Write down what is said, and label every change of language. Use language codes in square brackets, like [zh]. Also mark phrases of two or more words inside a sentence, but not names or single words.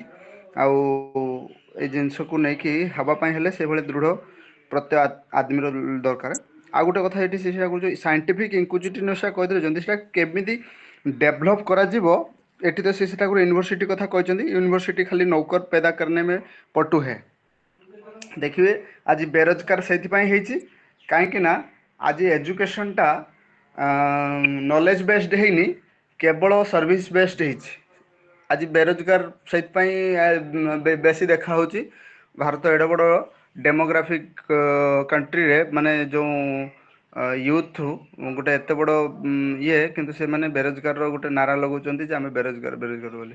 [or] ଆଉ ଏଇ ଜିନିଷକୁ ନେଇକି ହେବା ପାଇଁ ହେଲେ ସେଭଳି ଦୃଢ଼ ପ୍ରତ୍ୟୟ ଆଦମିର ଦରକାର। ଆଉ ଗୋଟେ କଥା ଏଠି ଶ୍ରୀ ଠାକୁର ଯେଉଁ [en] scientific inclusiveness [or] କହିଦେଉଛନ୍ତି, ସେଇଟା କେମିତି ଡେଭଲପ୍ କରାଯିବ। ଏଠି ତ ଶ୍ରୀ ଠାକୁର ୟୁନିଭର୍ସିଟି କଥା କହିଛନ୍ତି। ୟୁନିଭର୍ସିଟି ଖାଲି ନୌକର [hi] पैदा करने में पटु है। [or] ଦେଖିବେ ଆଜି ବେରୋଜଗାର ସେଇଥିପାଇଁ ହେଇଛି, କାହିଁକି ନା ଆଜି ଏଜୁକେସନଟା [en] knowledge based [or] ହେଇନି, କେବଳ [en] service based [or] ହେଇଛି। ଆଜି ବେରୋଜଗାର ସେଇଥିପାଇଁ ବେଶୀ ଦେଖାହେଉଛି। ଭାରତ ଏଡ଼େ ବଡ଼ [en] demographic country, [or] ମାନେ ଯେଉଁ ୟୁଥ୍ ଗୋଟେ ଏତେ ବଡ଼ ଇଏ, କିନ୍ତୁ ସେମାନେ ବେରୋଜଗାରର ଗୋଟେ ନାରା ଲଗାଉଛନ୍ତି ଯେ ଆମେ ବେରୋଜଗାର ବୋଲି।